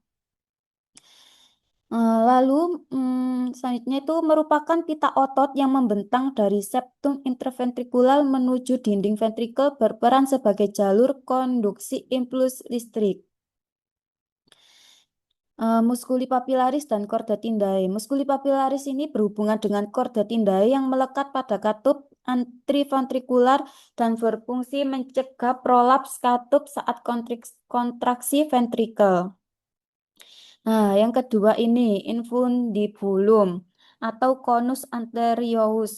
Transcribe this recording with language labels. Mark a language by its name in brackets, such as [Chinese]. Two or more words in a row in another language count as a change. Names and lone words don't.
[Indonesian] Lalu selanjutnya itu merupakan pita otot yang membentang dari septum interventrikular menuju dinding ventrikel berperan sebagai jalur konduksi impuls listrik. Musculi papillaris dan chorda tindae. Musculi papillaris ini berhubungan dengan chorda tindae yang melekat pada katup anteroventrikular dan berfungsi mencegah prolaps katup saat kontraksi ventrikel. Nah, yang kedua ini infundibulum atau conus anteriosus.